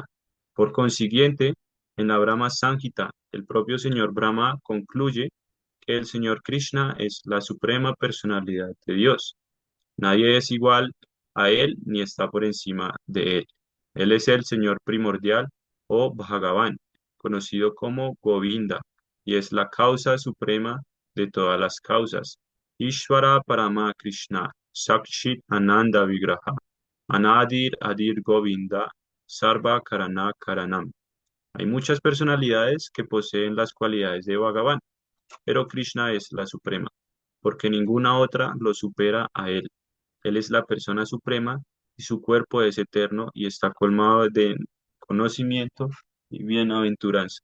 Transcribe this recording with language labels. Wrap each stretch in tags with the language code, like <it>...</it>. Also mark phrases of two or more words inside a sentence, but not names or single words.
<es>Por consiguiente, en la Brahma Samhita, el propio señor Brahma concluye que el señor Krishna es la suprema personalidad de Dios. Nadie es igual a él ni está por encima de él. Él es el señor primordial o Bhagavan, conocido como Govinda, y es la causa suprema de todas las causas.</es> <sa>ईश्वरः परमः कृष्णः सच्चिद् आनन्द विग्रहः अनादिर् आदिर् गोविन्दः सर्व कारण कारणम्.</sa> <es>Hay muchas personalidades que poseen las cualidades de Bhagavan, pero Krishna es la suprema, porque ninguna otra lo supera a él. Él es la persona suprema y su cuerpo es eterno y está colmado de conocimiento y bienaventuranza.</es>